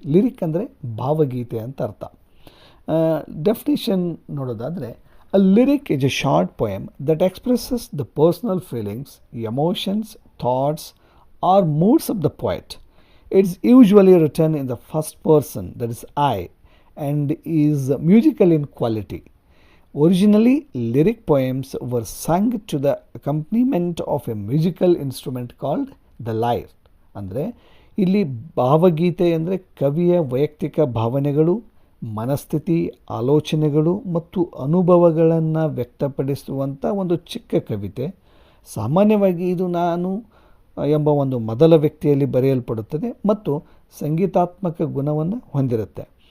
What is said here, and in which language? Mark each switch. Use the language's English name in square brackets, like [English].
[Kannada] Lyric ಅಂದರೆ ಭಾವಗೀತೆ ಅಂತ ಅರ್ಥ. ಡೆಫಿನಿಷನ್ ನೋಡೋದಾದರೆ, [English] A lyric is a short poem that expresses the personal feelings, emotions, thoughts or moods of the poet. It's usually written in the first person, that is I, and is musical in quality. Originally, lyric poems were sung to the accompaniment of a musical instrument called the lyre. [Kannada] ಅಂದರೆ ಇಲ್ಲಿ ಭಾವಗೀತೆ ಅಂದರೆ ಕವಿಯ ವೈಯಕ್ತಿಕ ಭಾವನೆಗಳು, ಮನಸ್ಥಿತಿ, ಆಲೋಚನೆಗಳು ಮತ್ತು ಅನುಭವಗಳನ್ನು ವ್ಯಕ್ತಪಡಿಸುವಂಥ ಒಂದು ಚಿಕ್ಕ ಕವಿತೆ. ಸಾಮಾನ್ಯವಾಗಿ ಇದು ನಾನು ಎಂಬ ಒಂದು ಮೊದಲ ವ್ಯಕ್ತಿಯಲ್ಲಿ ಬರೆಯಲ್ಪಡುತ್ತದೆ ಮತ್ತು ಸಂಗೀತಾತ್ಮಕ ಗುಣವನ್ನು ಹೊಂದಿರುತ್ತೆ.